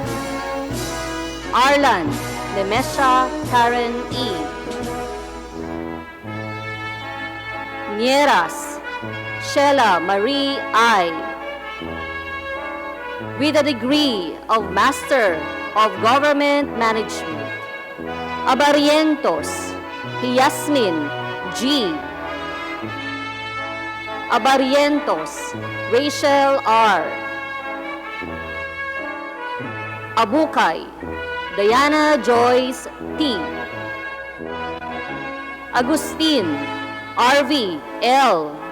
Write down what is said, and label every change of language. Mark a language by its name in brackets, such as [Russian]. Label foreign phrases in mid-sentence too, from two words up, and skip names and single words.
[English] Arlan Lemesha Karen E. Nieras Sheila Marie I. With a degree of Master of Government Management. Abarientos Yasmin G. Abarientos Rachel R. Abukay Diana Joyce T. Agustin RV L.